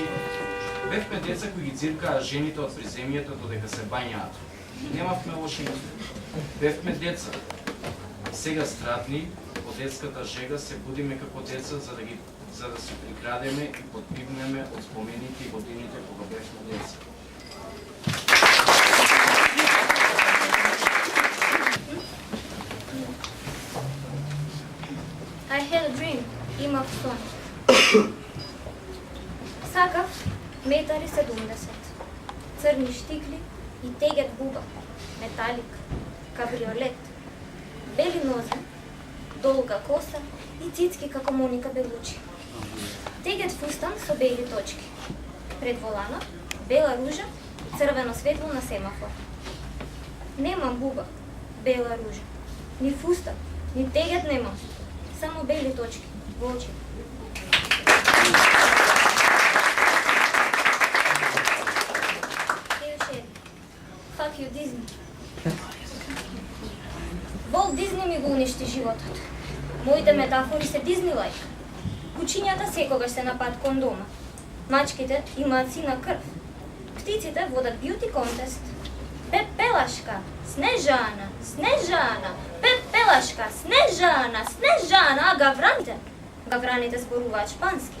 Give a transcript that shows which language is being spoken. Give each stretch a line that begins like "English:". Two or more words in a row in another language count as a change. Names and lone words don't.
Macedonian: Бевме деца кои ги дзиркаа жените од приземјето додека се бањаат. Немавме лоши мисли. Бевме деца. Сега страдни, по детската жега се будиме како деца за да се приградеме и подпивнеме од спомените и годините кога бевме деца.
English: I had a dream,
Macedonian: имав сон. Сакав 1,70 м, црни штикли и тегет буба, металик, кабриолет, бели нозе, долга коса и цицки како Моника Белучи. Тегет фустан со бели точки. Пред воланот, бела ружа и црвено светло на семафор. Немам буба, бела ружа, ни фустан, ни тегет немам. Само бели точки во очи.
English: Fuck you, Disney.
Macedonian: Волт Дизни ми го уништи животот. Моите метафори се Дизнилайк. Кучињата секогаш се на пат кон дома. Мачките имаат сина крв. Птиците водат
English: beauty contest.
Macedonian: Пепелашка, Снежана, Снежана, Пепелашка, Снежана, Снежана, а гавраните зборуваат шпански.